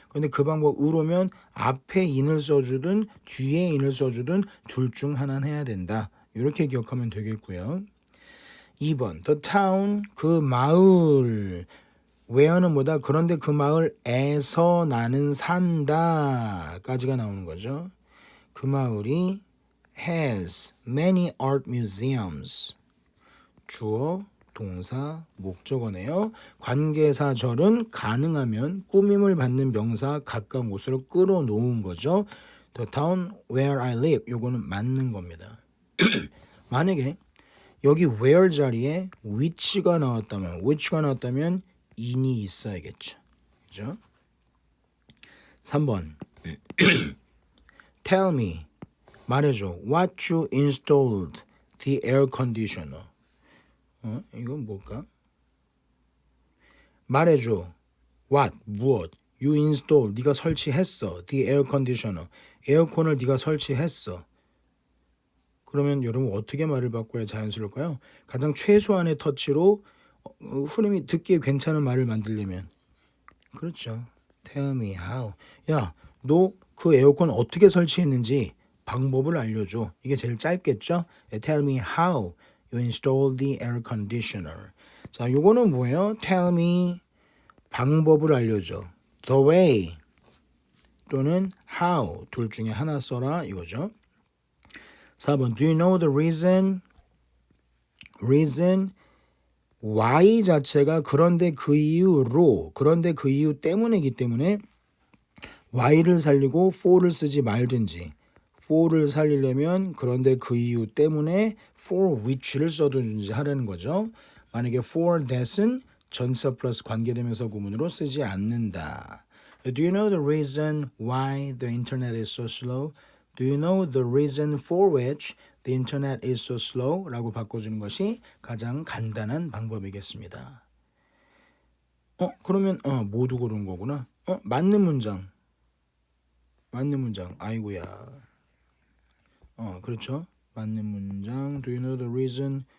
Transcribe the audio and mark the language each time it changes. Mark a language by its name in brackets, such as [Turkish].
[Korean] 근데 그 방법으로면 앞에 in을 써주든 뒤에 in을 써주든 둘 중 하나는 해야 된다. 이렇게 기억하면 되겠고요. 2번 [English] the town, [Korean] 그 마을. where는 뭐다? 그런데 그 마을에서 나는 산다 까지가 나오는 거죠. 그 마을이 [English] has many art museums. [Korean] 주어, 동사, 목적어네요. 관계사절은 가능하면 꾸밈을 받는 명사 가까운 곳으로 끌어놓은 거죠. [English] The town where I live. [Korean] 요거는 맞는 겁니다. 만약에 여기 where 자리에 which가 나왔다면 in이 있어야겠죠. 그죠? 3번 [English] Tell me. [Korean] 말해줘. [English] What you installed the air conditioner. [Korean] 이건 뭘까? 말해줘. What, 무엇. [English] You install, [Korean] 네가 설치했어. [English] The air conditioner, [Korean] 에어컨을 네가 설치했어. 그러면 여러분 어떻게 말을 바꿔야 자연스러울까요? 가장 최소한의 터치로 흐름이 듣기에 괜찮은 말을 만들려면 그렇죠. [English] Tell me how. [Korean] 야, 너 그 에어컨 어떻게 설치했는지 방법을 알려줘. 이게 제일 짧겠죠? [English] Tell me how you installed the air conditioner. [Korean] 자, 요거는 뭐예요? [English] Tell me [Korean] 방법을 알려줘. The way 또는 how 둘 중에 하나 써라 이거죠. 4번 [English] Do you know the reason? [Korean] why 자체가 그런데 그 이유 때문이기 때문에 why를 살리고 for를 쓰지 말든지 for를 살리려면 그런데 그 이유 때문에 [English] for which [Korean] 를 써든지 하라는 거죠. 만약에 for that은 전치사 플러스 관계대명사 구문으로 쓰지 않는다. [English] Do you know the reason why the internet is so slow? Do you know the reason for which the internet is so slow? [Korean] 라고 바꿔주는 것이 가장 간단한 방법이겠습니다. 그러면 모두 고른 거구나. 맞는 문장. 아이고야. 그렇죠. 맞는 문장. [English] Do you know the reason?